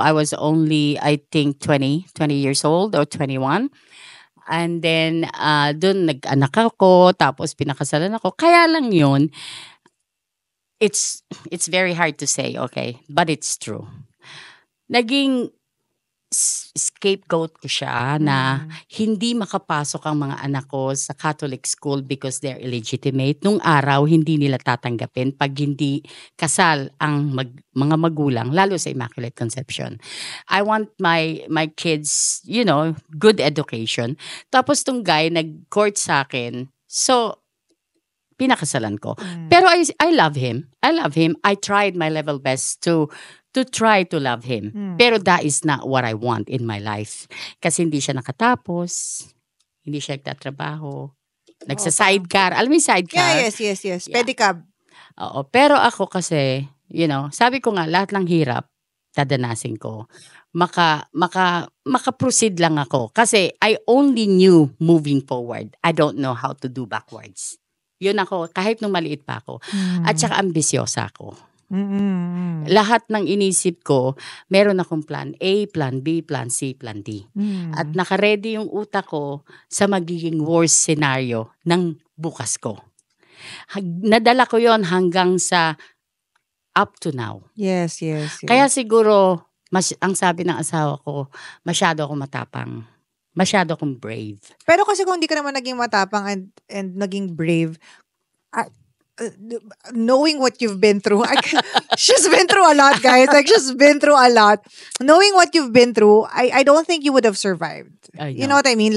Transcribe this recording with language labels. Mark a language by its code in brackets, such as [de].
[en] I was only, I think, 20 years old or 21. [tl] And then, doon nag-anak ako, tapos pinakasalan ako. Kaya lang yun, [en] it's very hard to say, okay? But it's true. Naging [tl] scapegoat ko siya na hindi makapasok ang mga anak ko sa Catholic school [en] because they're illegitimate. [tl] Nung araw, hindi nila tatanggapin pag hindi kasal ang mga magulang, lalo sa Immaculate Conception. [en] I want my kids, good education. [tl] Tapos tong guy, nag-court sa akin. So, pinakasalan ko. [en] Pero I love him. I tried my level best to try to love him. Pero that is not what I want in my life. [tl] Kasi hindi siya nakatapos. Hindi siya nagtatrabaho. Nagsa-sidecar. Alam mo yung sidecar? [en] Yes. Yeah. Pedicab. [tl] Oo. Pero ako kasi, sabi ko nga, lahat ng hirap, dadanasin ko. Maka-proceed lang ako. [en] Kasi I only knew moving forward. I don't know how to do backwards. [tl] Yun ako, kahit nung maliit pa ako. At saka ambisyosa ako. Lahat ng inisip ko, meron akong plan A, plan B, plan C, plan D. At nakaredy yung utak ko sa magiging [en] worst scenario [tl] ng bukas ko. Nadala ko yon hanggang sa [en] up to now. Yes. [tl] Kaya siguro, ang sabi ng asawa ko, masyado akong matapang. Masyado akong brave. Pero kasi kung hindi ka naman naging matapang [en] and naging brave, knowing what you've been through, she's been through a lot, guys. Like, she's been through a lot. Knowing what you've been through, I don't think you would have survived. You know what I mean?